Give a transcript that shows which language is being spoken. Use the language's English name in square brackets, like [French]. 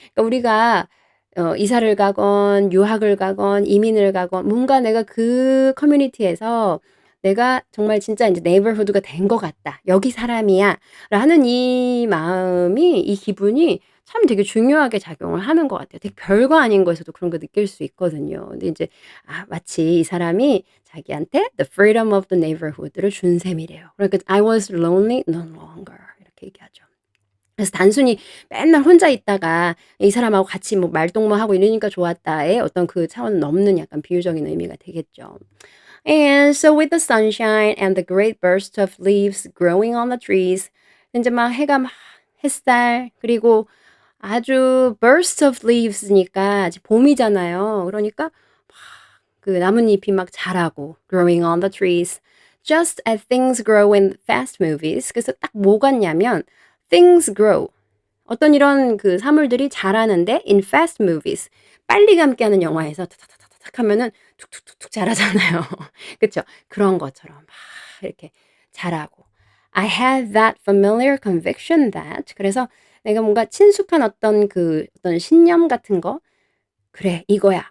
[Korean] 그러니까 우리가 이사를 가건 유학을 가건 이민을 가건 뭔가 내가 그 커뮤니티에서 내가 정말 진짜 인제 '네이버후드가 된 것 같다. 여기 사람이야.'라는 이 마음이 이 기분이 참 되게 중요하게 작용을 하는 것 같아요. 되게 별거 아닌 거에서도 그런 거 느낄 수 있거든요. 근데 인제 마치 이 사람이 자기한테 [English] the freedom of the neighborhood [Korean] 를 준 셈이래요. 그러니까 [English] I was lonely no longer [Korean] 이렇게 얘기하죠. 그래서 단순히 맨날 혼자 있다가 이 사람하고 같이 뭐 말동무하고 이러니까 좋았다의 어떤 그 차원 넘는 약간 비유적인 의미가 되겠죠. [English] And so with the sunshine and the great burst of leaves growing on the trees [Korean] 인제 막 해가 막 햇살 그리고 아주 burst of leaves니까 아직 봄이잖아요. 그러니까 막 그 나뭇잎이 막 자라고 [English] growing on the trees just as things grow in fast movies. [Korean] 그래서 딱 뭐 같냐면 things grow 어떤 이런 그 사물들이 자라는데 [English] in fast movies [Korean] 빨리 감기하는 영화에서 타타타타닥 하면은 툭툭툭툭 자라잖아요. 그쵸? 그런 것처럼 막 이렇게 자라고. [English] I had that familiar conviction that [Korean] 그래서 내가 뭔가 친숙한 어떤 신념 같은 거 '그래 이거야.'